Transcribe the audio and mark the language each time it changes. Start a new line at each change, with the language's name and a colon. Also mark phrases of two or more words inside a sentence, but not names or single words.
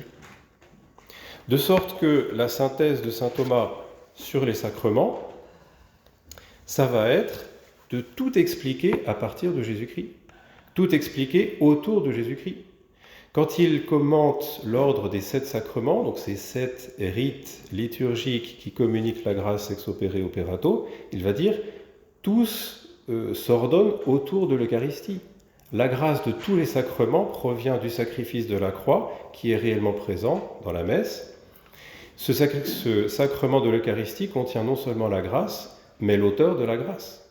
French: De sorte que la synthèse de saint Thomas sur les sacrements, ça va être de tout expliquer à partir de Jésus-Christ, tout expliquer autour de Jésus-Christ. Quand il commente l'ordre des 7 sacrements, donc ces 7 rites liturgiques qui communiquent la grâce
Latin: ex opere operato,
French: il va dire tous s'ordonnent autour de l'Eucharistie. La grâce de tous les sacrements provient du sacrifice de la croix qui est réellement présent dans la messe. Ce sacrement de l'Eucharistie contient non seulement la grâce, mais l'auteur de la grâce.